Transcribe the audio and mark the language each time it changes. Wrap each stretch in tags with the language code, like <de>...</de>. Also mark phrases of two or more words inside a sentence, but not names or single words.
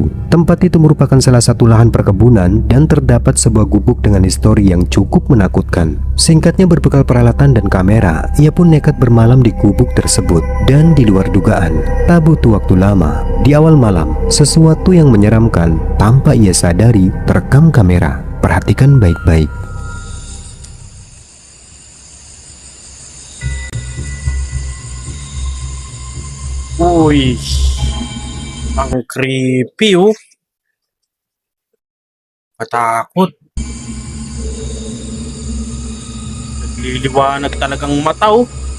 <id>Tempat itu merupakan salah satu lahan perkebunan dan terdapat sebuah gubuk dengan histori yang cukup menakutkan. Singkatnya, berbekal peralatan dan kamera, ia pun nekat bermalam di gubuk tersebut. Dan di luar dugaan, tak butuh waktu lama, di awal malam, sesuatu yang menyeramkan tanpa ia sadari terekam kamera. Perhatikan baik-baik. Uy!</id> <tl>Ang creepy oh. Matakot. Nagliliwanag talagang mata oh.</tl>